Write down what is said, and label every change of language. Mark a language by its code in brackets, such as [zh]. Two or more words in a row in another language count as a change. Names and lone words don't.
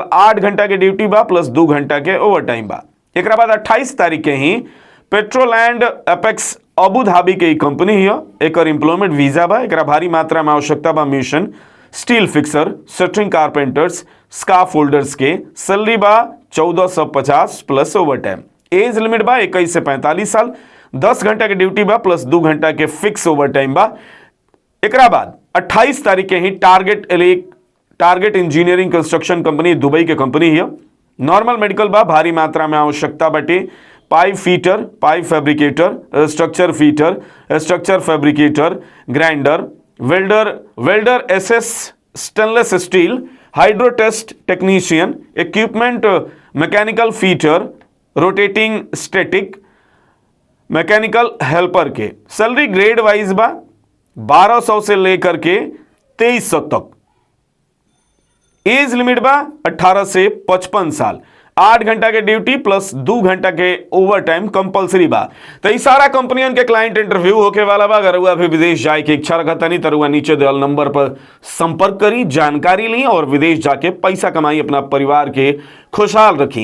[bho] 8 घंटा के ड्यूटी बा प्लस 2 घंटा के [en] over time [bho] बा। एकरा बाद 28 तारीख के ही पेट्रोलैंड एपेक्स अबू धाबी के कंपनी है। एक [en] employment visa [bho] बा। एकरा भारी मात्रा में आवश्यकता बा। मिशन, [en] steel fixer, centering carpenters, scaff holders [bho] के सैलरी बा 1450 प्लस [en] over time. age limit [bho] बा 21 से 45 साल। 10 घंटा के ड्यूटी बा प्लस 2 घंटा के [en] fix over time [bho] बा। एकरा बाद 28 तारीख के ही टारगेट इंजीनियरिंग कंस्ट्रक्शन कंपनी दुबई के कंपनी है। [en] normal medical [bho] बा, भारी मात्रा में आवश्यकता बाटे। [en] pipe fitter, pipe fabricator, structure fitter, structure fabricator, grinder, welder SS stainless steel, hydro test technician, equipment mechanical fitter, rotating static, mechanical helper [bho] के [en] salary grade wise [bho] बा 1200 से लेकर के 2300 तक। [en] age limit [bho] बा 18 से 55 साल। 8 घंटा के ड्यूटी प्लस 2 घंटा के [en] over time compulsory [bho] बा। तो ये सारा कंपनियन के [en] client interview [bho] होके वाला बा। अगर हुआ भी विदेश जाए के इच्छा रखता नहीं तो नीचे दियल नंबर पर संपर्क करी, जानकारी ली और विदेश जाके पैसा कमाई, अपना परिवार के खुशहाल रखी।